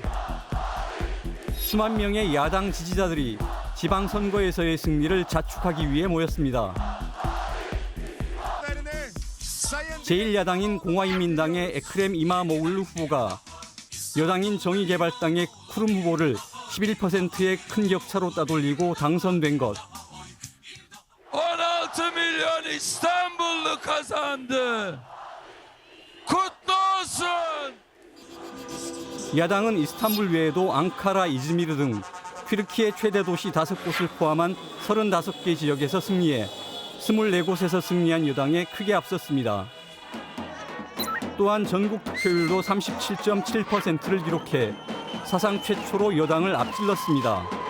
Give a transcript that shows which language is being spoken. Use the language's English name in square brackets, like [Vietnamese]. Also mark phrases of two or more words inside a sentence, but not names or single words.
[Korean] 수만 명의 야당 지지자들이 지방선거에서의 승리를 자축하기 위해 모였습니다. 제1야당인 공화인민당의 에크렘 이마모글루 후보가 여당인 정의개발당의 쿠름 후보를 11%의 큰 격차로 따돌리고 당선된 것. [Turkish] 16 milyon İstanbullu kazandı. Kutlu olsun. [Korean] 야당은 이스탄불 외에도 앙카라, 이즈미르 등 튀르키예 최대 도시 5곳을 포함한 35개 지역에서 승리해 24곳에서 승리한 여당에 크게 앞섰습니다. 또한 전국 득표율도 37.7%를 기록해 사상 최초로 여당을 앞질렀습니다.